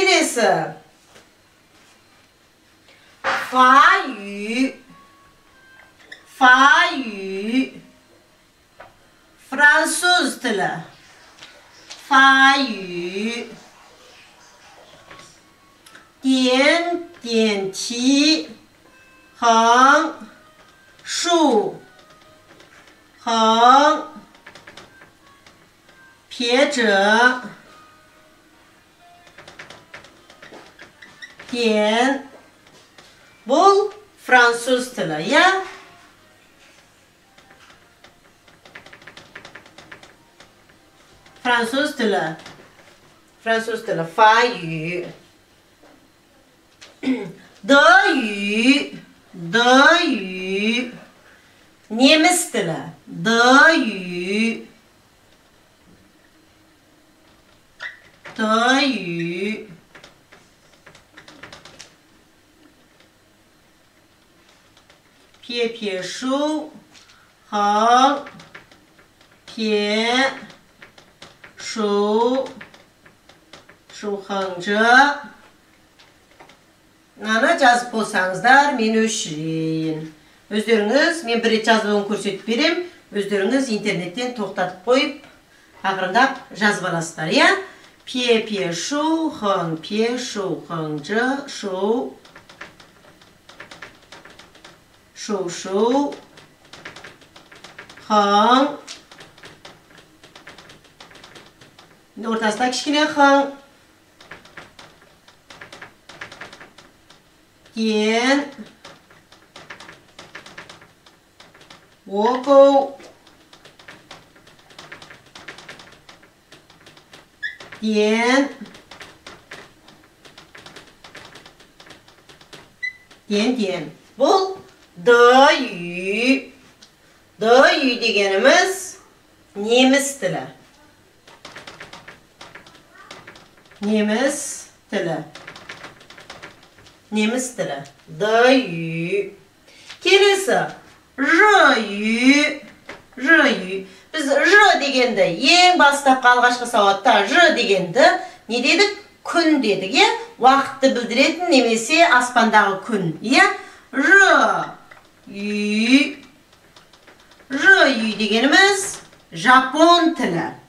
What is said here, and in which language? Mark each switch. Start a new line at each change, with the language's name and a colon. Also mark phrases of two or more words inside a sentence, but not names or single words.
Kazakh: Kelesi.
Chinese: 法语.
Kazakh: Fa-yu. Fransız tili.
Chinese: 法语. 点，点，提. 横，竖. 横。撇折. 点.
Kazakh: Bu Fransız tili, ya? Fransız tili. Fransız tili.
Chinese: 法语。德语. 德语.
Kazakh: Nemis tili.
Chinese: 德语。德语. 撇撇竖. 横。撇. 竖。竖横折.
Kazakh: Ana жазып болсаңыздар, мен өшірейін. Өздеріңіз, мен бір рет жазбауын көрсетіп берем. Өздеріңіз интернеттен тоқтатып қойып, ақырындап жазып аласыздар, я?
Chinese: 撇撇竖，横撇竖，横折，竖. 竖竖.
Kazakh: Хың. Ортасында кішкене хың.
Chinese: 点. 卧钩. 点. 点点.
Kazakh: Бұл de-yu. De-yu дегеніміз неміс тілі. Неміс тілі. Неміс тілі.
Chinese: 德语.
Kazakh: Келесі.
Chinese: 日语. 日语.
Kazakh: Біз ж дегенді, ең бастапқы алғашқы сауатта ж дегенді не дедік? Күн дедік, е? Уақытты білдіретін немесе аспандағы күн, е? Ж-ю. Ж-ю дегеніміз жапон тілі.